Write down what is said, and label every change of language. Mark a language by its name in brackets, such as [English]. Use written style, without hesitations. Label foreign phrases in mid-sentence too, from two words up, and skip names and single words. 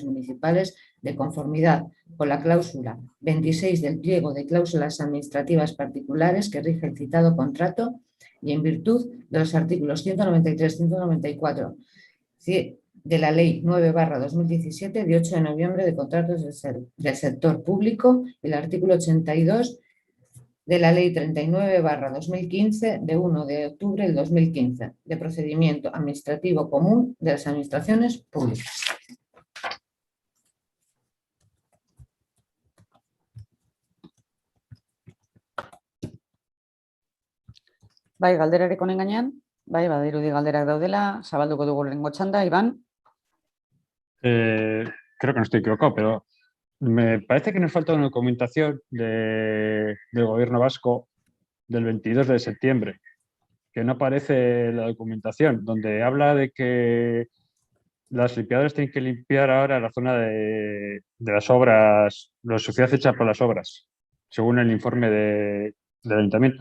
[Spanish] municipales de conformidad con la cláusula 26 del pliego de cláusulas administrativas particulares que rige el citado contrato y en virtud de los artículos 193, 194 de la Ley 9/2017 de 8 de noviembre de contratos del sector público y el artículo 82 de la Ley 39/2015 de 1 de octubre del 2015 de procedimiento administrativo común de las administraciones públicas. [Basque] Bai, galderarik honen gainean, bai, badirudi galderak daudela, zabalduko dugu lehenengo txanda, Iván. [Spanish] Creo que no estoy equivocado, pero me parece que nos falta una documentación del Gobierno vasco del 22 de septiembre, que no aparece la documentación, donde habla de que las limpiadoras tienen que limpiar ahora la zona de las obras, la suciedad hecha por las obras, según el informe del ayuntamiento.